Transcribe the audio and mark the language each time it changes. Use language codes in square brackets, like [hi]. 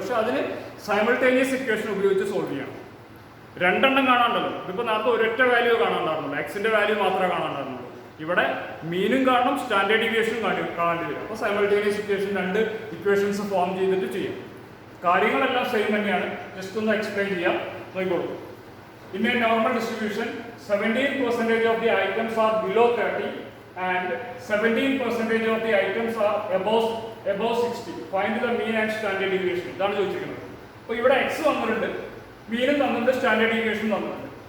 [ml] പക്ഷെ അതിന് simultaneous equation ഉപയോഗിച്ച് സോൾവ് ചെയ്യണം. രണ്ടെണ്ണം കാണാണ്ടല്ലോ. ഇതിപ്പോൾ നേരത്തെ ഒരൊറ്റ വാല്യൂ കാണാണ്ടായിരുന്നുള്ളൂ, എക്സിന്റെ വാല്യൂ മാത്രമേ കാണാണ്ടായിരുന്നുള്ളൂ. ഇവിടെ മീനും കാണണം, സ്റ്റാൻഡേർഡ് ഡീവിയേഷനും കാണേണ്ടി വരും. അപ്പോൾ സൈമിൾട്ടേനിയസ് ഇക്വേഷൻ രണ്ട് ഇക്വേഷൻസ് ഫോം ചെയ്തിട്ട് ചെയ്യാം. കാര്യങ്ങളെല്ലാം സെയിം തന്നെയാണ്, ജസ്റ്റ് ഒന്ന് എക്സ്പ്ലെയിൻ ചെയ്യാം. നോക്കിക്കോളൂ. [en] In a normal distribution, 17% of the items are below 30 and 17% of the items are above 60. Find the mean and standard deviation. [ml] ഇതാണ് ചോദിച്ചിരിക്കുന്നത്. അപ്പോൾ ഇവിടെ എക്സ് തന്നിട്ടുണ്ട്, മീനും തന്നിട്ടുണ്ട്, സ്റ്റാൻഡേർഡ് ഡീവിയേഷൻ തന്നിട്ടുണ്ട്.